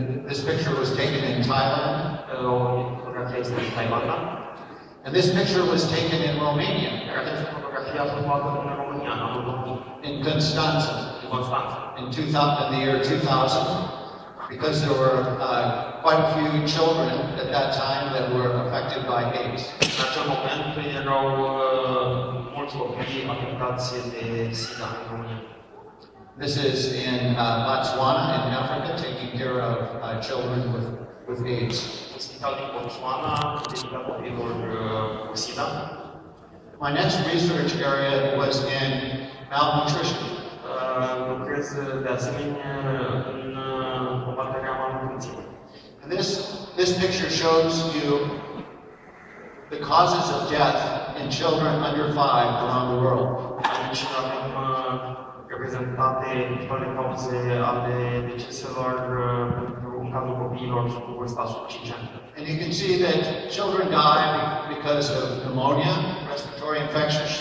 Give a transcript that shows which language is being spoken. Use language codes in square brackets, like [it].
[en] This picture was taken in Thailand. [ro] O fotografie este în Thailanda. [en] And this picture was taken in Romania. [ro] Această fotografie a fost luată în România, în anul 2000. [en] In Constanța. [ro] În Constanța. [en] In the year 2000, because there were quite a few children at that time that were affected by AIDS. [ro] În acel moment erau mulți copii afectați de SIDA în România. [en] This is in Botswana in Africa, taking care of children with AIDS. [ro] Spital din Botswana, dedicat copiilor cu SIDA. [en] My next research area was in malnutrition. [ro] Lucrez de asemenea în combaterea malnutriției. [en] And this picture shows you the causes of death in children under 5 around the world. [ro] Aici avem reprezentate principalele cauze ale deceselor în cazul copiilor sub vârsta sub 5 ani. [en] And you can see that children die because of pneumonia, respiratory infections.